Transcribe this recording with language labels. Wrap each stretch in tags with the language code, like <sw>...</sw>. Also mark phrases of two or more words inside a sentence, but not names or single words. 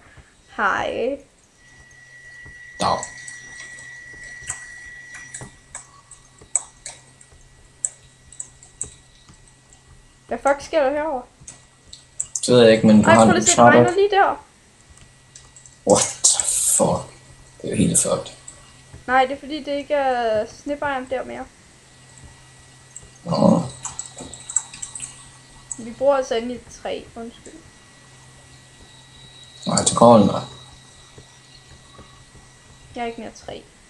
<da>Hej. Dag. Hvad fuck sker der herovre? Det ved jeg ikke, men du Ej, har prøv lige en at se, det regner lige der.</da> <en>What the fuck?</en> <da>Det er jo helt fucked. Nej, det er fordi, det ikke er snibejern der mere. Nå. Vi bruger altså endelig et træ, undskyld. Nej, det går aldrig. Jeg har ikke mere træ.</da>